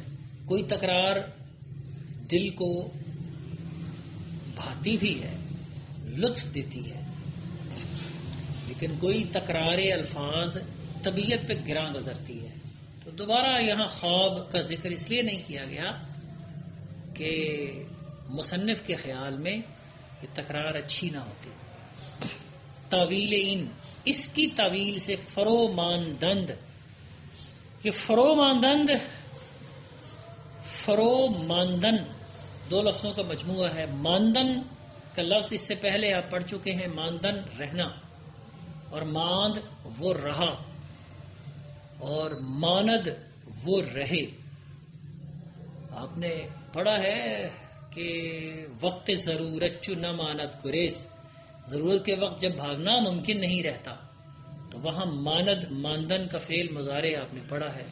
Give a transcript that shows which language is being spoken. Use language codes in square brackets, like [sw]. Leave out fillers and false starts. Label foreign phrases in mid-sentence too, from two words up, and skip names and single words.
[ur] کوئی تکرار دل کو بھاتی بھی ہے، لطف دیتی ہے، لیکن کوئی تکرار الفاظ طبیعت پہ گراں گزرتی ہے. تو دوبارہ یہاں خواب کا ذکر اس لیے نہیں کیا گیا کہ مصنف کے خیال میں یہ تکرار اچھی نہ ہوتی. تعویل ان، اس کی تعویل سے [fa] فرو ماندند، [ur] یہ [fa] فرو ماندند، فرو ماندن [ur] دو لفظوں کا مجموعہ ہے. ماندن کا لفظ اس سے پہلے آپ پڑھ چکے ہیں، ماندن رہنا، اور ماند وہ رہا، اور ماند وہ رہے. آپ نے پڑھا ہے کہ [fa] وقت ضرورت چو نہ ماند گریز، [ur] ضرورت کے وقت جب بھاگنا ممکن نہیں رہتا تو وہاں ماند ماندن کا فعل مضارع آپ نے پڑھا ہے.